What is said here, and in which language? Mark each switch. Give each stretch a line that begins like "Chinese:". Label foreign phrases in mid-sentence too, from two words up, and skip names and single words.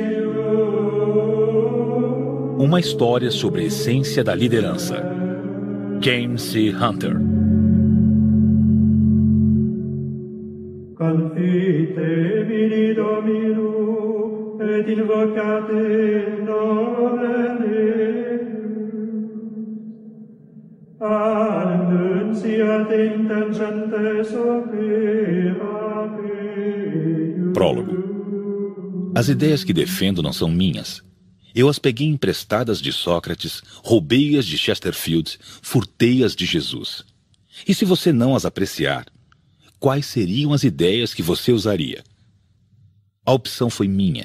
Portuguese: Uma história sobre a essência da liderança. James C. Hunter.
Latin: Confite vini Domino et invocate nomen Deus. Annunciate in tangentes opera Deus.
Portuguese: Prólogo. As ideias que defendo não são minhas. Eu as peguei emprestadas de Sócrates, roubei-as de Chesterfield, furtei-as de Jesus. E se você não as apreciar, quais seriam as ideias que você usaria? A opção foi minha.